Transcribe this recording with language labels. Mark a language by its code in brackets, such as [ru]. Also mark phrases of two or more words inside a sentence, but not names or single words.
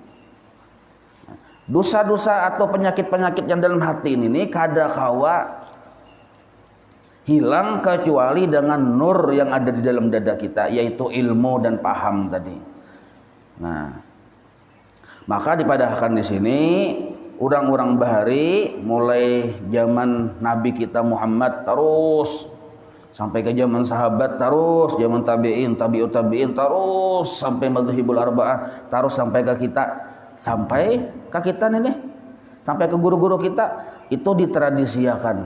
[id] Dosa-dosa atau penyakit-penyakit yang dalam hati ini [bjn] kada kawa [id] hilang kecuali dengan nur yang ada di dalam dada kita, yaitu ilmu dan paham tadi. Nah, maka dipadahkan di sini orang-orang bahari mulai zaman Nabi kita Muhammad terus sampai ke zaman sahabat, terus zaman tabi'in, [ar] تابع التابعين, [id] terus sampai [ar] مذهب الأربعة, [id] terus sampai ke kita, sampai ke kita nih, sampai ke guru-guru kita, itu ditradisiakan.